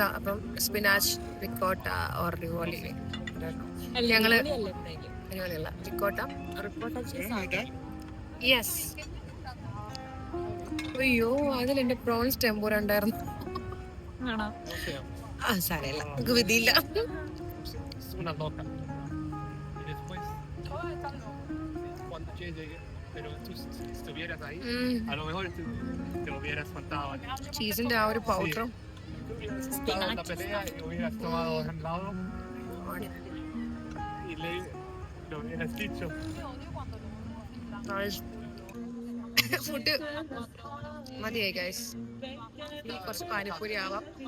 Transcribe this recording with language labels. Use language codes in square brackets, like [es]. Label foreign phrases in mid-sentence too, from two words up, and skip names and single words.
[ml] അപ്പം [en] spinach, ricotta or ravioli. [ml] ഞങ്ങള് റിവോളിയല്ല, റിക്കോട്ട. യെസ്. അയ്യോ, അതിലെന്റെ [en] prawns tempura [ml] ഉണ്ടായിരുന്നു. സാരമില്ല, നമുക്ക് വിധിയില്ല. [es] Una nota. Y después, cuando llegue, pero tú si estuvieras ahí, a lo mejor te hubieras faltado. [ml] ചീസിന്റെ ആ ഒരു പൗഡറും [es] Estado en la pelea y hubieras tomado un lado y lo hubieras dicho. [ml] ഫുഡ് മതിയായി ഗൈസ്. കുറച്ച് പാനിപ്പൂരി ആവാം.